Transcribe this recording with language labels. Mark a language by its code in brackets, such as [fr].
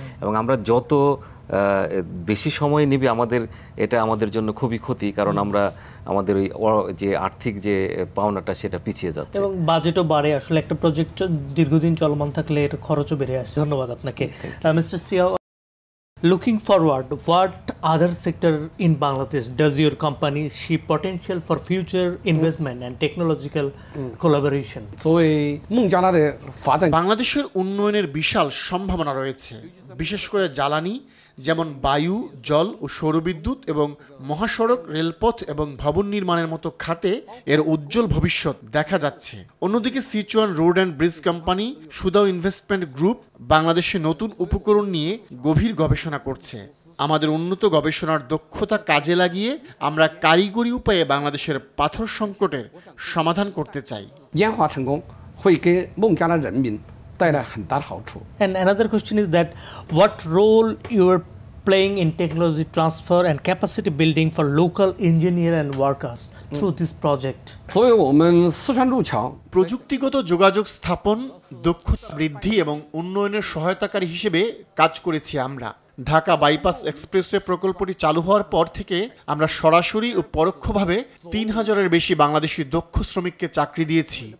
[bn] এবং আমরা যত বেশি সময় নেবে আমাদের, এটা আমাদের জন্য খুবই ক্ষতি, কারণ আমরা আমাদের ওই যে আর্থিক যে পাওনাটা সেটা পিছিয়ে যাচ্ছে এবং বাজেটও বাড়ে। আসলে একটা প্রজেক্ট দীর্ঘদিন চলমান থাকলে এর খরচও বেড়ে আসে। ধন্যবাদ আপনাকে mister সিয়াও। [en] Looking forward, what other sector in Bangladesh does your company see potential for future investment and technological collaboration? [zh] 作为孟加拉的发展 [bn] বাংলাদেশের উন্নয়নের বিশাল সম্ভাবনা রয়েছে, বিশেষ করে জ্বালানি যেমন বায়ু, জল ও সৌরবিদ্যুৎ এবং মহাসড়ক, রেলপথ এবং ভবন নির্মাণের মতো খাতে এর উজ্জ্বল ভবিষ্যৎ দেখা যাচ্ছে। অন্যদিকে Sichuan road and bridge company, সুদাও investment group বাংলাদেশে নতুন উপকরণ নিয়ে গভীর গবেষণা করছে। আমাদের উন্নত গবেষণার দক্ষতা কাজে লাগিয়ে আমরা কারিগরি উপায়ে বাংলাদেশের পাথর সংকটের সমাধান করতে চাই। [zh] 研化成功，会给孟加拉人民带来很大的好处。 [en] And another question is that what role you are playing in technology transfer and capacity building for local engineer and workers through this project? [zh] 作为我们四川路桥 [bn] প্রযুক্তিগত যোগাযোগ স্থাপন, দক্ষতা বৃদ্ধি এবং উন্নয়নের সহায়তাকারী হিসেবে কাজ করেছি আমরা। ঢাকা বাইপাস এক্সপ্রেসওয়ে প্রকল্পটি চালু হওয়ার পর থেকে আমরা সরাসরি ও পরোক্ষভাবে ৩,০০০-এর বেশি বাংলাদেশি দক্ষ শ্রমিককে চাকরি দিয়েছি।